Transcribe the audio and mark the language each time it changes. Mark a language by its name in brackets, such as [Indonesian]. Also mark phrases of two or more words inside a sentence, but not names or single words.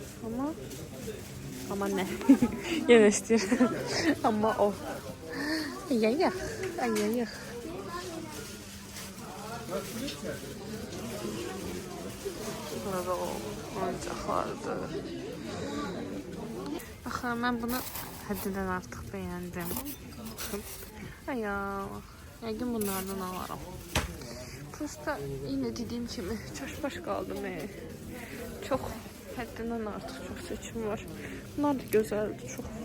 [Turkish] Ama ne? Yine istiyorum. Ama o. Ay. Burada o oyuncaklardı. Bakın ben bunu həddindən artıq beğendim. Ay ya. [Azerbaijani] Yəqin bunlardan alarım. Prosta yine dediğim kimi çaşbaş qaldım. [Turkish] Çok həddindən artıq çok seçim var. [Azerbaijani] Bunlar da gözəldir çok.